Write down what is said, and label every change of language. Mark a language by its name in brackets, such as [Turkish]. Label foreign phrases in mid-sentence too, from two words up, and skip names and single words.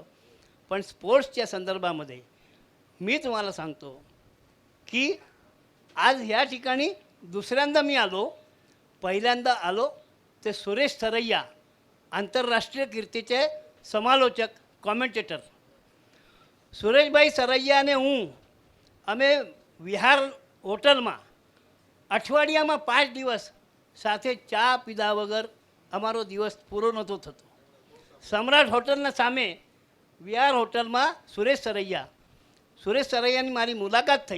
[Marathi] पण स्पोर्ट्सच्या संदर्भामध्ये मी तुम्हाला सांगतो की आज ह्या ठिकाणी दुसऱ्यांदा मी आलो. पहिल्यांदा आलो ते सुरेश सरैया, आंतरराष्ट्रीय कीर्तीचे समालोचक, कॉमेंटेटर. [Gujarati] સુરેશભાઈ સરૈયા અને હું અમે વિહાર હોટલમાં અઠવાડિયામાં 5 દિવસ સાથે ચા પીધા વગર અમારો દિવસ પૂરો નહોતો થતો. સમ્રાટ હોટલના સામે વિહાર હોટલમાં સુરેશ સરૈયાની મારી મુલાકાત થઈ.